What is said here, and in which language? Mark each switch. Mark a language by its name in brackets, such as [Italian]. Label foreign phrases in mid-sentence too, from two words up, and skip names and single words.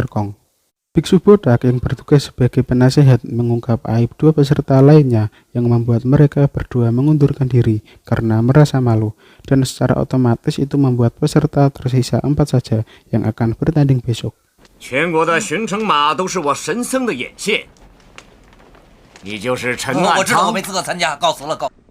[Indonesian] Kong. Biksu Bodak yang bertugas sebagai penasehat mengungkap aib 2 peserta lainnya yang membuat mereka berdua mengundurkan diri karena merasa malu dan secara otomatis itu membuat peserta tersisa 4 saja yang akan bertanding besok. [Chinese] 全国的巡城马都是我神僧的眼线，你就是陈安昌。我知道我没资格参加，告辞了，告。